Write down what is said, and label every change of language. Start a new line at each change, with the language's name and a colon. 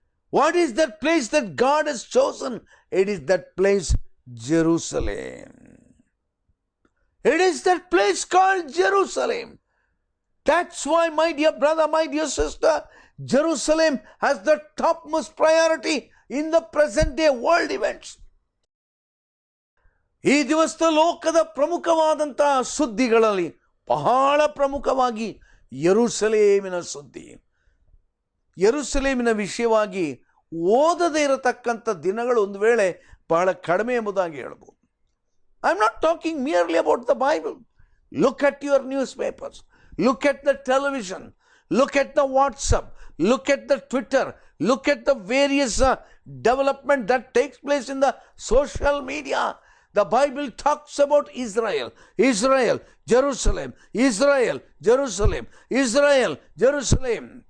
English: What is that place that God has chosen? It is that place Jerusalem. It is that place called Jerusalem. That's why, my dear brother, my dear sister, Jerusalem has the topmost priority in the present day world events.
Kannada: ಈ ದಿವಸದ ಲೋಕದ ಪ್ರಮುಖವಾದಂತಹ ಸುದ್ದಿಗಳಲ್ಲಿ ಬಹಳ ಪ್ರಮುಖವಾಗಿ ಯೆರೂಸಲೇಮಿನ ಸುದ್ದಿ. ಯೆರೂಸಲೇಮಿನ ವಿಷಯವಾಗಿ ಓದದೇ ಇರತಕ್ಕಂಥ ದಿನಗಳು ಒಂದು ವೇಳೆ ಬಹಳ ಕಡಿಮೆ ಎಂಬುದಾಗಿ ಹೇಳ್ಬೋದು.
English: I am not talking merely about the Bible. Look at your newspapers, look at the television, look at the WhatsApp, look at the Twitter, look at the various development that takes place in the social media. The Bible talks about Israel, Israel, Jerusalem, Israel, Jerusalem, Israel, Jerusalem.